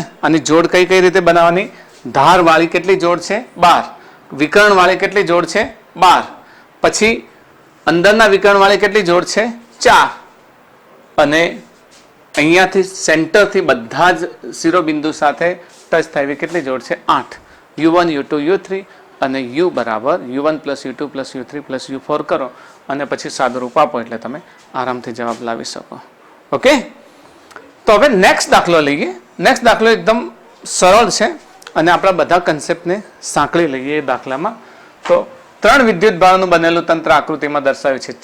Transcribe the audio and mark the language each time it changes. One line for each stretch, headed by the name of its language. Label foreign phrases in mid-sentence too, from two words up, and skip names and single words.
Gujarati: આની જોડ કઈ કઈ રીતે બનાવવાની? ધારવાળી કેટલી જોડ છે? 12. વિકર્ણવાળી કેટલી જોડ છે? 12. પછી અંદરના વિકર્ણવાળી કેટલી જોડ છે? 4. અને અહીંયાથી સેન્ટરથી બધા જ શિરોબિંદુ સાથે ટચ થાય એવી કેટલી જોડ છે? 8. u1, u2, u3 અને u બરાબર u1 + u2 + u3 + u4 કરો અને પછી સાદુરૂપ આપો એટલે તમે આરામથી જવાબ લાવી શકો. ઓકે, તો હવે નેક્સ્ટ દાખલો લઈએ. નેક્સ્ટ દાખલો એકદમ સરળ છે અને આપણા બધા કન્સેપ્ટને સાંકળી લઈએ એ દાખલામાં. તો 3 વિદ્યુત ભારનું બનેલું તંત્ર આકૃતિમાં દર્શાવ્યું છે.